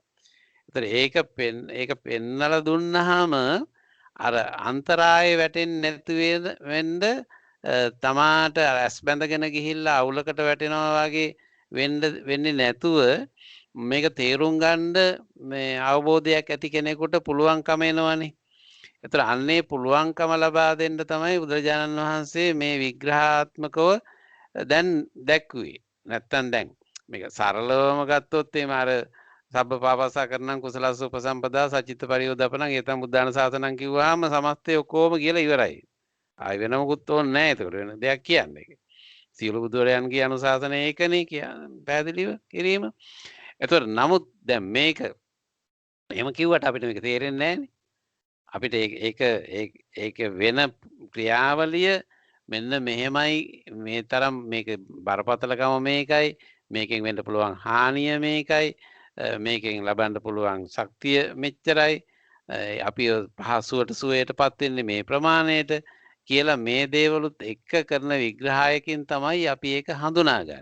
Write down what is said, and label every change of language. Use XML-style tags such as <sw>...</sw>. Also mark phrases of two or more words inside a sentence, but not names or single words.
<si>ඒතර ඒක පෙන්නලා දුන්නාම අර අන්තරාය වැටෙන්නේ නැති වෙන්න තමාට ඇස් බැඳගෙන ගිහිල්ලා අවුලකට වැටෙනවා වගේ වෙන්නේ නැතුව මේක තේරුම් ගන්න මේ අවබෝධයක් ඇති කෙනෙකුට පුළුවන්කම එනවනේ. එතන අන්නේ පුළුවන්කම ලබා දෙන්න තමයි බුදුරජාණන් වහන්සේ මේ විග්‍රහාත්මකව දැන් දැක්ුවේ. නැත්තම් දැන් මේක සරලවම ගත්තොත් එimhe අර</si> <pi>සබ්බ පාපස්සා කරනම් කුසලස්ස උපසම්පදා සචිත්ත පරියෝදපණං ඒතම් බුද්ධාන සාසනං</pi> <si>කිව්වහම සමස්තය ඔක්කොම කියලා ඉවරයි. ආයි වෙන මොකුත් ඕනේ නැහැ ඒකට වෙන දෙයක් කියන්නේ. සියලු බුදුරයන්ගේ අනුශාසන ඒකනේ පැහැදිලිව කිරීම. එතකොට නමුත් දැන් මේක එහෙම කිව්වට අපිට මේක තේරෙන්නේ නැහැනේ. අපිට ඒක වෙන ක්‍රියාවලිය මෙන්න මෙහෙමයි මේ තරම් මේක බරපතලකම මේකයි මේකෙන් වෙන්න පුළුවන් හානිය මේකයි මේකෙන් ලබන්න පුළුවන් ශක්තිය මෙච්චරයි අපි පහසුවට සුවයටපත් වෙන්නේ මේ ප්‍රමාණයට කියලා මේ දේවලුත් එක්ක කරන විග්‍රහයකින් තමයි අපි ඒක හඳුනාගන්නේ.</si>